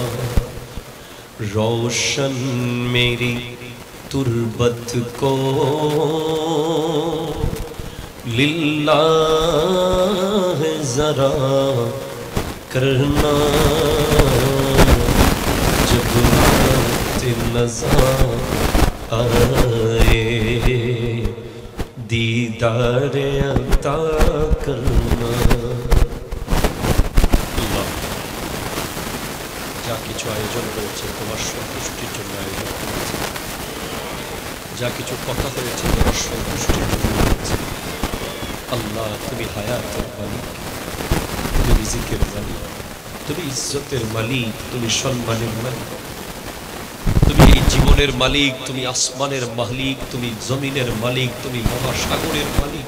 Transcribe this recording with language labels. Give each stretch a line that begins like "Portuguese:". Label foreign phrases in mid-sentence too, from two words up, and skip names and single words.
Urdu: روشن میری تربت کو للہ ذرا کرنا جب وقت نظر آئے دیدار عطا کرنا.
Bangla: যা কিছু আয়োজন করেছে তোমার সন্তুষ্টির জন্য আয়োজন করেছে, যা কিছু কথা হয়েছে তোমার সন্তুষ্টির জন্য হয়েছে। আল্লাহ তুমি হায়াতের মালিক, তুমি রিজিকের মালিক, তুমি ইজ্জতের মালিক, তুমি সম্মানের মালিক, তুমি এই জীবনের মালিক, তুমি আসমানের মালিক, তুমি জমিনের মালিক, তুমি মহাসাগরের মালিক।